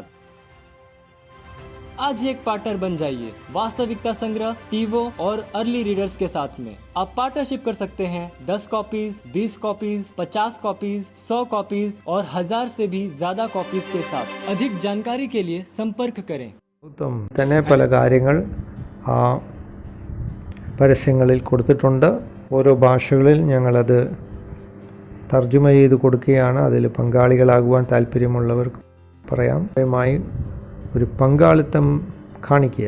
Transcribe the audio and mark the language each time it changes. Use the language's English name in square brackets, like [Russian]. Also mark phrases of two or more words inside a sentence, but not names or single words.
[Hindi] आज ही एक पार्टनर बन जाइए वास्तविकता संग्रह, टीवो और [English] early readers [Hindi] के साथ में. आप पार्टनरशिप कर सकते हैं 10 कॉपीज, 20 कॉपीज, 50 कॉपीज, 100 कॉपीज और 1000 से भी ज्यादा कॉपीज के साथ. अधिक जानकारी के लिए संपर्क करें. [Malayalam] തന്നെ പല കാര്യങ്ങൾ ആ പരസ്യങ്ങളിൽ കൊടുത്തിട്ടുണ്ട്. ഓരോ ഭാഷകളിൽ ഞങ്ങളത് തർജ്ജമ ചെയ്ത് കൊടുക്കുകയാണ്. അതിൽ പങ്കാളികളാകുവാൻ താല്പര്യമുള്ളവർക്ക് പറയാം. ഒരു പങ്കാളിത്തം കാണിക്കുക.